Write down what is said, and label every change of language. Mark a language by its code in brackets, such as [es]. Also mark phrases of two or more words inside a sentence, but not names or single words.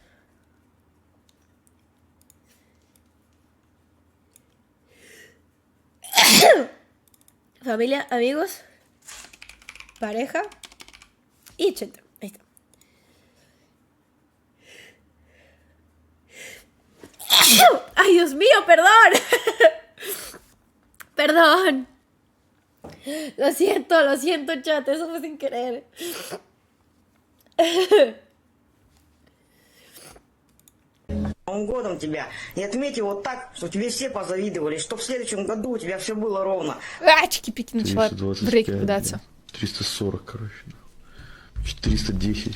[es] Familia, amigos, pareja y Chente. Ahí está. ¡Ay, Dios mío! ¡Perdón! Perdón. Lo siento, chat. Eso fue sin querer. [ru] Новым годом тебя. И отметь его так, что тебе все позавидовали, что в следующем году у тебя все было ровно. А, чики-пики, начала брейк кидаться. 340, короче. 410.